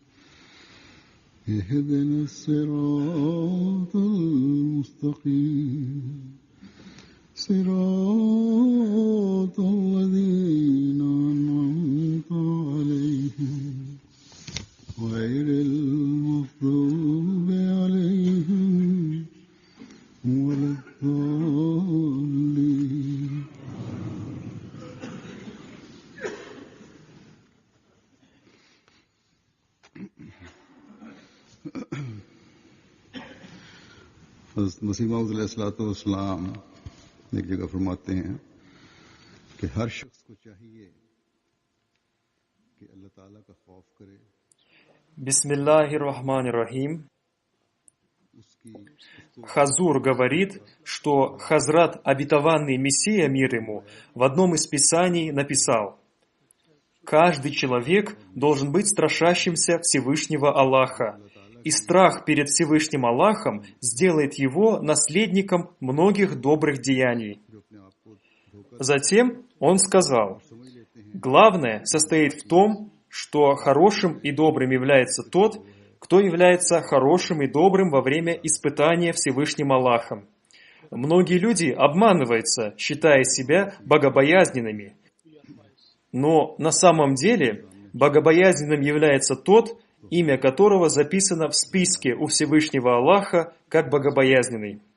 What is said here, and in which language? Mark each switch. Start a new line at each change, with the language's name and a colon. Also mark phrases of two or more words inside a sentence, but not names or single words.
Arabic: اهدنا الصراط المستقيم صراط الذين أنعمت عليهم غير المغضوب عليهم ولا الضالين.
Urdu: مسیح موعود علیہ السلام ایک جگہ فرماتے ہیں کہ ہر شخص کو چاہیے کہ اللہ تعالیٰ کا خوف کرے,
Arabic: بسم الله الرحمن الرحيم.
Urdu: اس کی
Russian: Хазур говорит, что Хазрат, обетованный Мессия, мир ему, в одном из писаний написал: «Каждый человек должен быть страшащимся Всевышнего Аллаха, и страх перед Всевышним Аллахом сделает его наследником многих добрых деяний».
Urdu: جو اپنے آپ کو دھوکا
Russian: Затем он сказал:
Urdu: سمجھ لیتے ہیں
Russian: «Главное состоит в том, что хорошим и добрым является тот, кто является хорошим и добрым во время испытания Всевышним Аллахом». Многие люди обманываются, считая себя богобоязненными. Но на самом деле богобоязненным является тот, имя которого записано в списке у Всевышнего Аллаха как богобоязненный.